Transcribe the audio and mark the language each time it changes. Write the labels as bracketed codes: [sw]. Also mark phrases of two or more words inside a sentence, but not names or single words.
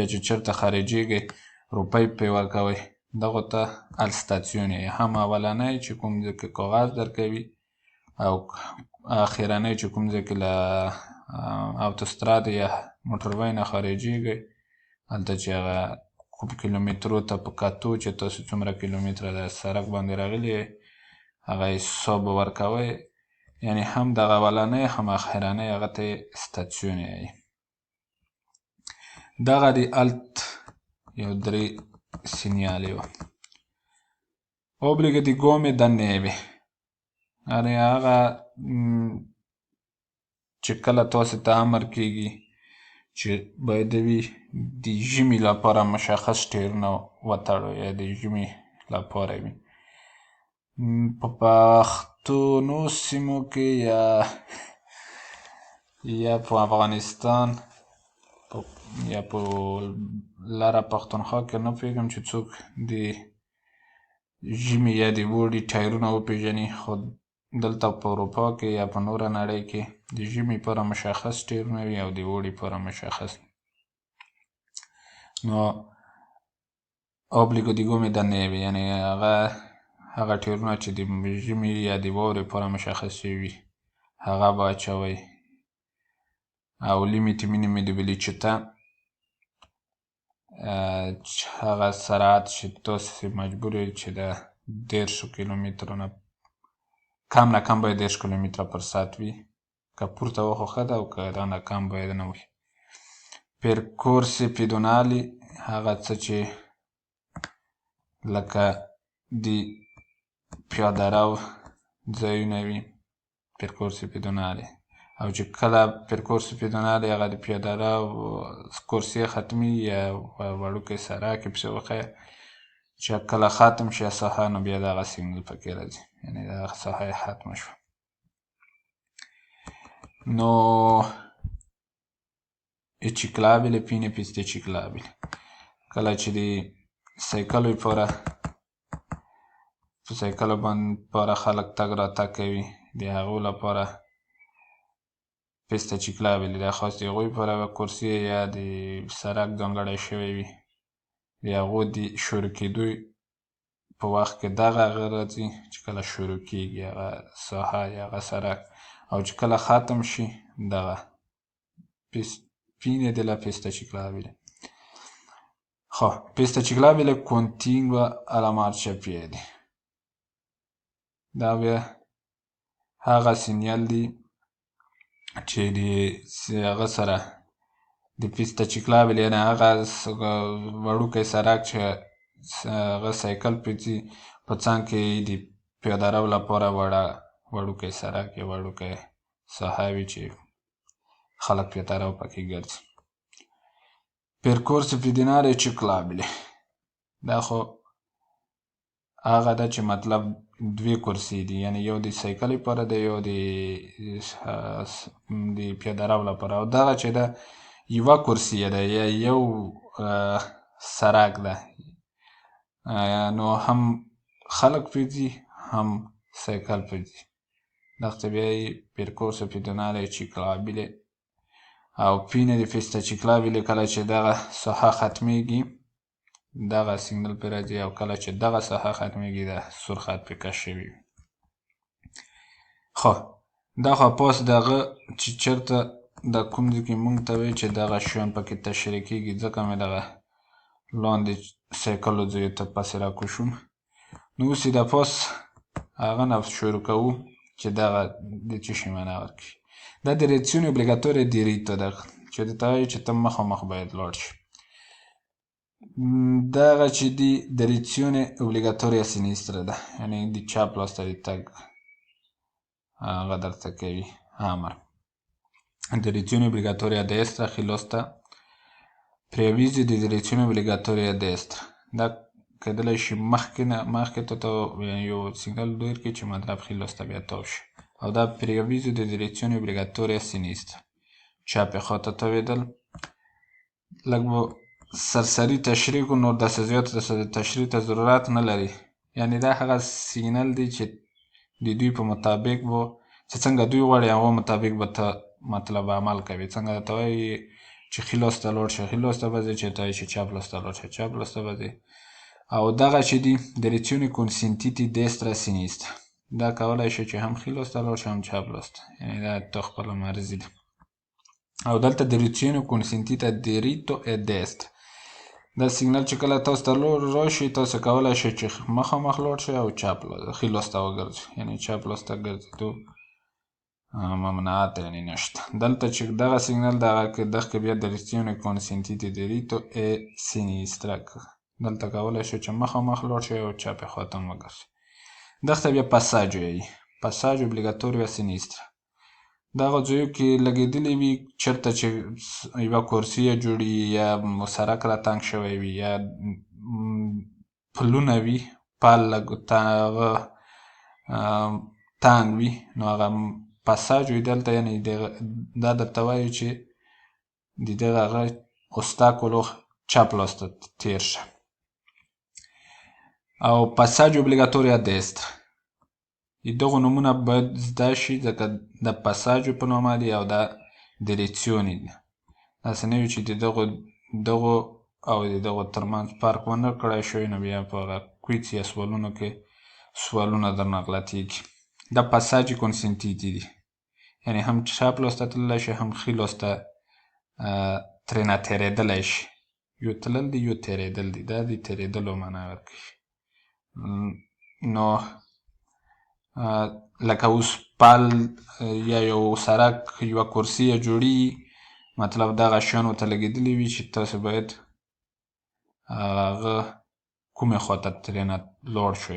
[ps] چې چېرته خارجېږئ روپۍ پرې ورکوئ دغو ته الستاسیون یې، هم اولنی چې کوم ځای کې کاغذ درکوي او اخرنی چې کوم ځای کې له اوتوستراد یا موټروی نه خارجېږئ هلته چې هغه کوم کیلومترو ته په کتو چې تاسو څومره کیلومتره د سړک باندې راغلي هغه حساب به ورکوئ، یعنې هم دغه اولنی هم اخرنی هغه ته استاسیون یې. دغه د الت یو درې سینیالې وه. [it] obbligo di gomme da neve، [ps] یعنې هغه چې کله تاسو ته امر کېږي چې باید وي د ژمي لپاره مشخص ټایرونه وتړو یا د ژمي لپاره وي. په پښتنو سیمو کې یا په افغانستان یا په لره پښتونخوا کې نه پوهېږم چې څوک د ژمي یا د اوړي ټایرونه وپېژني، خو دلته په اروپا کې یا په نوره نړۍ کې د ژمي لپاره مشخص ټایرونه وي او د اوړي لپاره مشخص. نو [it] obbligo di gomme da neve [ps] یعنې هغه ټایرونه چې د ژمي یا د واورې لپاره مشخص شوي وي هغه به اچوئ. [it] او limiti minimi di velocità، [ps] هغه سرعت چې تاسو مجبور یئ چې د 10 کیلومترو نه کم نه کم باید 10 کیلومتره پر ساعت وي، که پورته وه خو ښه ده او که دا نه کم باید نه وي. [it] percorsi pedonali [ps] هغه څه چې لکه د پیاده رو ځایونه وي [it] percorsi pedonali، [ps] او چې کله [it] percorsi pedonali [ps] هغه د پیاده رو کورسې ختمي یا وړوکی سړک یې پسې وښیه چې کله ختم شي ساحه نو بیا دغه سیګنال پکې راځي، یعنې دغه ساحه یې ختمه شوه. [it] نو ciclabile fine piste ciclabile، [ps] کله چې د سایکلو لپاره په سایکلو باندې خلک تګ راتګ کوي د هغو لپاره [it] pista ciclabile [ps] دا خاص د هغوی لپاره یوه کورسي یا د سړک ځانګړی شوی وي، د هغو د شروع کېدو په وخت کې دغه هغه راځي چې کله شروع کېږي هغه ساحه یا هغه سړک او چې کله ختم شي دغه [it] fine della pista ciclabile. Pista ciclabile continua alla marciapiede. [ps] دا بیا هغه سینیال دی چې د هغه سره د [it] pista ciclabile [ps] یعنې هغه وړوکی سړک چې هغه سایکل پرې ځي په څنګ کې د پیاده رو لپاره وړوکی سړک یا وړوکی ساحه وي چې خلک پیاده رو پکې ګرځي. [it] percorsi pedonali ciclabili [ps] دا خو هغه ده چې مطلب دوی کرسي دي، یعنی یو د سایکل لپاره ده یو د پیاده رو لپاره. او دغه چې ده یوه کرسي ده یا یو سړک ده، نو هم خلک پرې ځي هم سایکل پرې ځي. دغه ته بیا یې [it] percorso pedonale ciclabile [ps] او [it] fine di pista ciclabile [ps] کله چې دغه ساحه ختمیږي دغه سیګنل پرې راځي، او کله چې دغه ساحه ختمیږي د سور خط پرې کش شوي. دا خو پاس دغه چې چېرته د کوم ځای کې موږ ته وایي چې دغه شیان پکې تشریح کېږي، ځکه مې دغه لاندې سایکلو ځایو ته پسې راکوشوم. نو اوس یې د پاس هغه نه شروع کوو چې دغه د څه شي معنا ورکړي. دا [it] direzione obbligatoria diritto [ps] ده چې درته وایي چې ته مخامخ باید لاړ شي. دغه چې دي [it] direzione obbligatoria sinistra [ps] ده، یعنې د چپ لاس ته د تګ هغه درته کوي امر. [it] direzione obbligatoria destra chi lo sta preavviso di direzione obbligatoria destra. [ps] دا کېدلی شي مخکې ته یو سیګنال ډېر کړي چې مطلب خي لاس ته بیا تاو شي. او دا [it] preavviso di direzione obbligatoria sinistra [ps] چپې خواته تاوېدل. لږ به سرسري تشریح کړو، نور داسې زیات تشریح ته ضرورت نه لري. یعنې دا هغه سیګنل دی چې د دوی په مطابق به چې څنګه دوی غواړي هغه مطابق به ته مطلب عمل کوي. څنګه درته وایي چې ښي لاس ته لاړ شه ښي لاس ته به ځې، چې ته وایي چې چپ لاس ته لاړ شه چپ لاس ته به ځې. او دغه چې دي [it] direzione consentiti destra sinistra [ps] دا کولی شي چې هم ښي لاس ته لاړ شه هم چپ لاس ته، یعنې دا تا خپله مرضي ده. او دلته [it] direzione consentita diritto e destra [ps] دا سیګنل چې کله تاسو ته راشي تاسو کولی شئ چې مخامخ لاړ شئ او چپ ښي لاس ته وګرځئ، یعنې چپ لاس ته ګرځېدو ممنوعات یعنې نشته. دلته چې دغه سیګنل دغه کې بیا [it] direzione consentita diritto e sinistra [ps] دلته کولی شئ چې مخامخ لاړ شئ او چپې خواته هم وګرځئ. دغه ته بیا [it] passaggio وایي passaggio obbligatorio a sinistra. [ps] دغه ځایو کې لګېدلې وي چېرته چې یوه کرسي جوړي یا سړک را تنګ شوی وي یا پلونه وي پل هغه تنګ وي، نو هغه پاساج وي دلته، یعنې دا درته وایي چې د دغه هغه اوستاکولو چپ لاس ته تېر شه. او [it] passaggio obbligatorio a destra [ps] دغو نومونه باید زده شي ځکه د پاساجو په نامه دي او دا direzione دي. داسې نه وي چې د دغو او د دغو ترمنځ فرق ونه کړی شوی، نو بیا په هغه کویز یا سوالونو کې سوالونه درنه غلطېږي. دا [it] passaggio consentiti [ps] دي، یعنې هم چپ لاس ته تللی شي هم ښي لاس ته ترېنه تېرېدلی شي. یو تلل دي یو تېرېدل دي، دا د تېرېدلو معنا ورکوي. نو لکه اوس پل یا یو سړک یوه کرسي جوړي، مطلب دغه شیان ورته لګېدلي وي چې تاسو باید هغه کومې خواته ترېنه لاړ شئ.